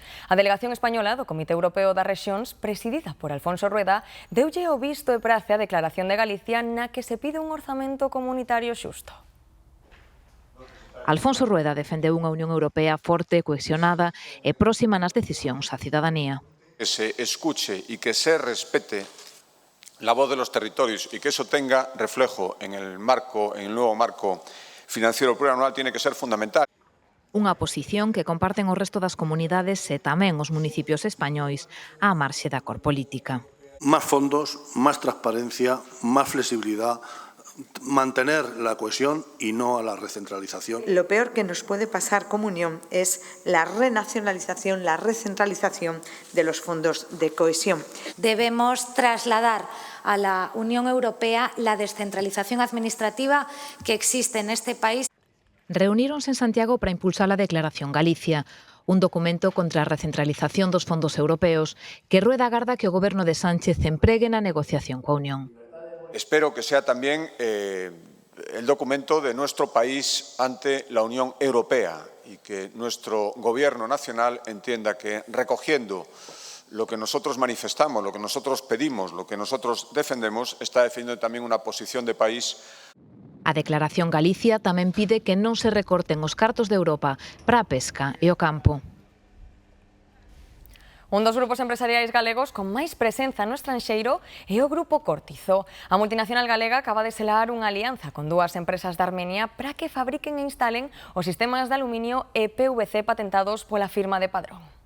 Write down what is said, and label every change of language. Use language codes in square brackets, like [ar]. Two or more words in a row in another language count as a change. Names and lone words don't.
[gl] A delegación española do Comité Europeo das Rexións, presidida por Alfonso Rueda, deulle o visto e prace a declaración de Galicia na que se pide un orzamento comunitario xusto. Alfonso Rueda defendeu unha Unión Europea forte, cohesionada e próxima nas decisións á cidadanía. [es] Que se escuche y que se respete la voz de los territorios y que eso tenga reflejo en el nuevo marco financiero plurianual tiene que ser fundamental. [gl] Unha posición que comparten o resto das comunidades e tamén os municipios españois á marxe da cor política. [es] Más fondos, más transparencia, más flexibilidad, mantener la cohesión y no a la recentralización. Lo peor que nos puede pasar como Unión es la renacionalización, la recentralización de los fondos de cohesión. Debemos trasladar a la Unión Europea la descentralización administrativa que existe en este país. [gl] Reuníronse en Santiago para impulsar a Declaración Galicia, un documento contra a recentralización dos fondos europeos que Rueda agarda que o goberno de Sánchez empregue na negociación coa Unión. [es] Espero que sea también el documento de nuestro país ante la Unión Europea y que nuestro Gobierno nacional entienda que recogiendo lo que nosotros manifestamos, lo que nosotros pedimos, lo que nosotros defendemos, está defendiendo también una posición de país. [gl] A Declaración Galicia tamén pide que non se recorten os cartos de Europa para a pesca e o campo. Un dos grupos empresariais galegos con máis presenza no estranxeiro é o Grupo Cortizo. A multinacional galega acaba de selar unha alianza con dúas empresas de Armenia para que fabriquen e instalen os sistemas de aluminio e PVC patentados pola firma de Padrón.